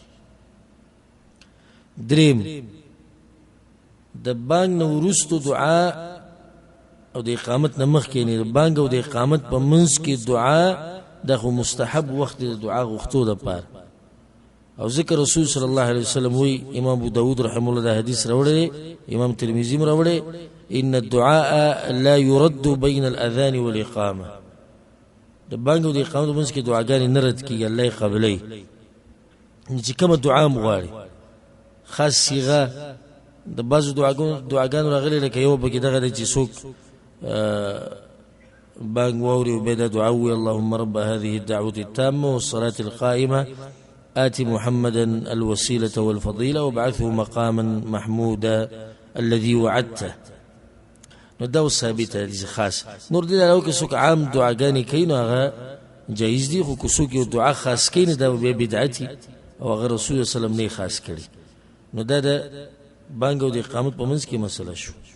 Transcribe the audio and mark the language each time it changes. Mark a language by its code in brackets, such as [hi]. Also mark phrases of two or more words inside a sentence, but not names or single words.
[ps] دریم، د بانګ نه وروسته دعا او د اقامت نه مخکې نه، د بانګ او د اقامت په منځ کې دعا دا خو مستحب وخت د دعا غوښتو دپاره. او ذکر رسول [ar] صلی الله علیه وسلم [ps] وی، امام ابو داود [ar] رحمه الله [ps] دا حدیث راوړی، امام ترمذی هم راوړی، [ar] ان الدعاء لا يرد بين الاذان والاقامه. [ps] د بانګ او د اقامت په منځ کې دعاګانې نه رد کېږي، الله یې قبلوي. چې کومه دعا م غواړي، خاص صیغه د بعضو دعاګانو راغلي، لکه یو پکې دغه دی چې څوک بانګ واوري او بیا دا دعا ووایي، [ar] اللهم رب هذه الدعوة التامة والصلاة القائمة آت محمدا الوسيلة والفضيلة وابعثه مقاما محمودا الذي وعدته. [ps] نو دا ثابته دي خاص. نور دي لو که څوک عام دعاګانې کوي نو هغه جایز دي، خو که څوک یو دعا خاص کوي نو دا بیا بدعتي او هغه رسول [ar] صلی الله علیه وسلم [ps] نه خاص کړي. نو دا د بانګ او د اقامت په منځ کې مسله شو.